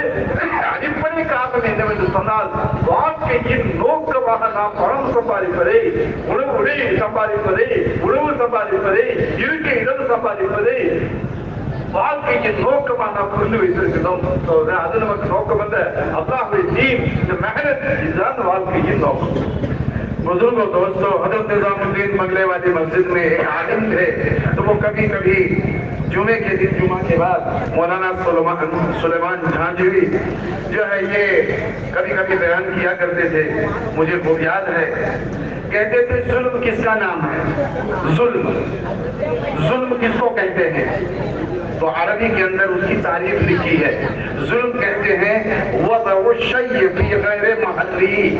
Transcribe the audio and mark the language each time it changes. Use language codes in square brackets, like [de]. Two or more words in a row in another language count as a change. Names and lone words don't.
[ta] அடிப்படை காரணம் என்னவென்று சொன்னால், வாழ்க்கையின் நோக்கமாக நாம் பணம் சம்பாதிப்பதை, உணவு சம்பாதிப்பதை, உணவு சம்பாதிப்பதை, இருக்க இடம் சம்பாதிப்பதை வாழ்க்கையின் நோக்கமாக நாம் புரிந்து வைத்திருக்கிறோம். அது நமக்கு நோக்கம் அல்ல. அல்லாஹ்வுடைய தீன், இந்த மெஹனத், இதுதான் வாழ்க்கையின் நோக்கம். [ur] بزرگوں دوستوں، حضرت نظام الدین منگلے والی مسجد میں ایک عالم تھے، تو وہ کبھی کبھی جمعے کے دن جمعہ کے بعد مولانا سلیمان جھانجوی جو ہے یہ کبھی کبھی بیان کیا کرتے تھے، مجھے خوب یاد ہے، کہتے تھے ظلم کس کا نام ہے؟ ظلم کس کو کہتے ہیں؟ تو عربی کے اندر اس کی تعریف لکھی ہے، ظلم کہتے ہیں [ar] وضع الشیء فی غیر محلی۔